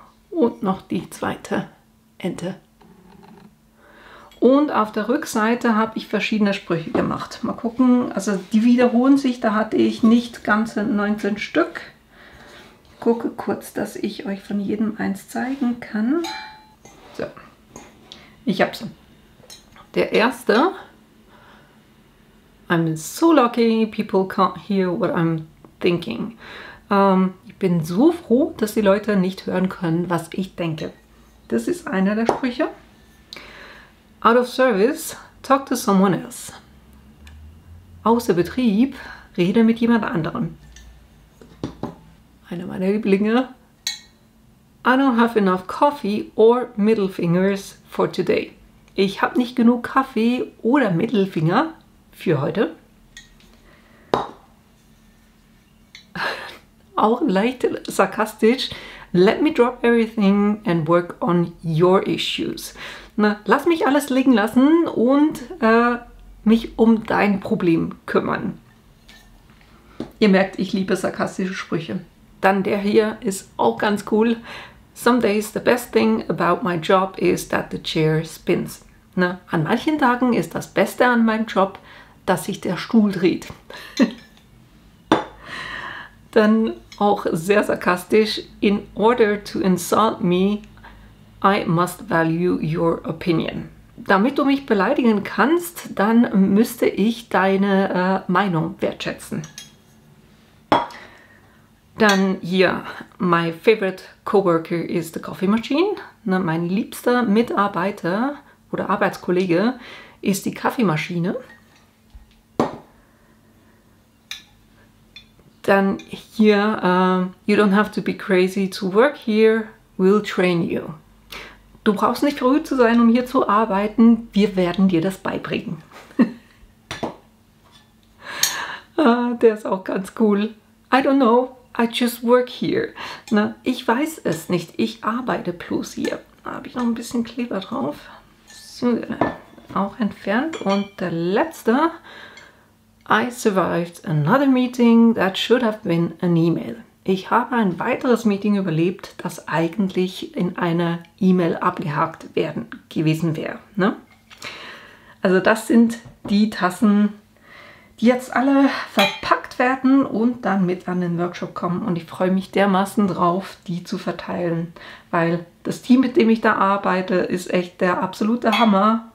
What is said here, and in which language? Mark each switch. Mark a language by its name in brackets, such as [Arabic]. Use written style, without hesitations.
[German] Und noch die zweite Ente. Und auf der Rückseite habe ich verschiedene Sprüche gemacht. Mal gucken, also die wiederholen sich, da hatte ich nicht ganze 19 Stück. Ich gucke kurz, dass ich euch von jedem eins zeigen kann. So, ich habe sie. Der erste: [English] I'm so lucky people can't hear what I'm thinking. [German] Ich bin so froh, dass die Leute nicht hören können, was ich denke. Das ist einer der Sprüche. [English] Out of service, talk to someone else. [German] Außer Betrieb, rede mit jemand anderem. Einer meiner Lieblinge. [English] I don't have enough coffee or middle fingers for today. [German] Ich habe nicht genug Kaffee oder Mittelfinger für heute. Auch leicht sarkastisch. [English] Let me drop everything and work on your issues. [German] Na, lass mich alles liegen lassen und mich um dein Problem kümmern. Ihr merkt, ich liebe sarkastische Sprüche. Dann der hier ist auch ganz cool. [English] Some days the best thing about my job is that the chair spins. [German] Na, an manchen Tagen ist das Beste an meinem Job, dass sich der Stuhl dreht. Dann auch sehr sarkastisch. [English] In order to insult me, I must value your opinion. [German] Damit du mich beleidigen kannst, dann müsste ich deine Meinung wertschätzen. Dann hier, [English] my favorite coworker is the coffee machine. [German] Na, mein liebster Mitarbeiter oder Arbeitskollege ist die Kaffeemaschine. Dann hier, [English] you don't have to be crazy to work here, we'll train you. [German] Du brauchst nicht verrückt zu sein, um hier zu arbeiten, wir werden dir das beibringen. Der ist auch ganz cool. [English] I don't know, I just work here. [German] Na, ich weiß es nicht, ich arbeite bloß hier. Da habe ich noch ein bisschen Kleber drauf. So, auch entfernt. Und der letzte: [English] I survived another meeting that should have been an email. [German] Ich habe ein weiteres Meeting überlebt, das eigentlich in einer E-Mail abgehakt gewesen wäre. Ne? Also das sind die Tassen, die jetzt alle verpackt werden und dann mit an den Workshop kommen. Und ich freue mich dermaßen drauf, die zu verteilen, weil das Team, mit dem ich da arbeite, ist echt der absolute Hammer.